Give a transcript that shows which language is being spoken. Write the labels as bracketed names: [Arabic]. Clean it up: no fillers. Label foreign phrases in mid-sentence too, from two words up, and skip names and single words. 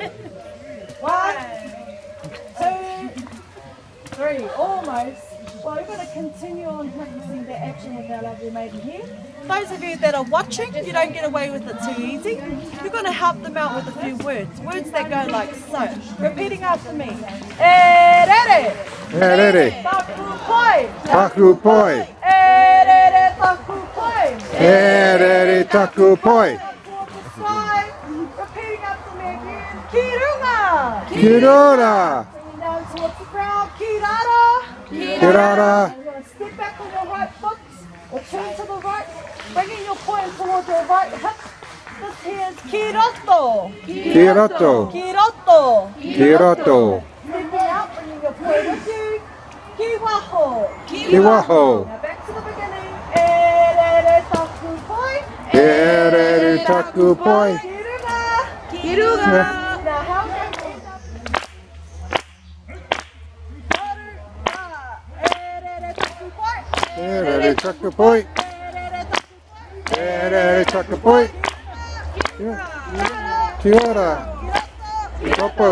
[English] 1, 2, 3. Almost. Well, we're going to continue on practicing that action with our lovely maiden here. Those of you that are watching, you don't get away with it too easy. You're going to help them out with a few words. Words that go like so. Repeating after me. Orere. [Māori] Orere. Taku poi. Taku poi. Orere taku poi. Orere taku poi. [English] Towards the sky. Repeating after me again. [Māori] Kirunga. Kirora. [English] Bringing down towards the ground. [Māori] Kirara. Kirara. [English] You're going to step back on your right foot or turn to the right, bringing your point towards your right hip. This here is [Māori] kiroto. Kiroto. Kiroto. Kiroto. [English] Stepping out, bringing your point with you. [Māori] Kiwaho. Kiwaho. [English] Now back to the beginning. [Māori] Erere taku poi. Orere taku poi. Kiruga. Kiruga. [English] Now how can we end up? [Māori] Erere taku poi. Orere taku poi. Orere taku poi. Kiora. Topo.